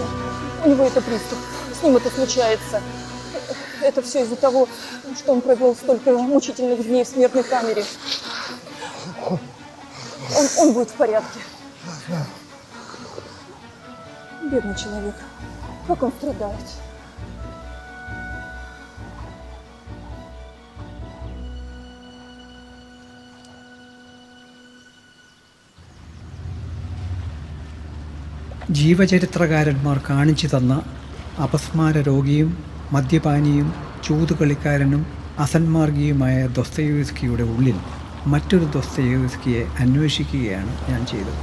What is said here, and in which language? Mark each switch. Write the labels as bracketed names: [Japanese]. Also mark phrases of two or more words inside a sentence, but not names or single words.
[Russian] У него это приступ. С ним это случается. Это все из-за того, что он провел столько мучительных дней в смертной камере. Он будет в порядке. Бедный человек. Как он страдает. [Malayalam] ജീവചരിത്രകാരന്മാർ കാണിച്ചു തന്ന അപസ്മാര രോഗിയും മദ്യപാനിയും ചൂതുകളിക്കാരനും അസന്മാർഗിയുമായ ദൊസ്തയേവ്സ്കിയുടെ ഉള്ളിൽ മറ്റൊരു ദൊസ്തയേവ്സ്കിയെ അന്വേഷിക്കുകയാണ് ഞാൻ ചെയ്തത്.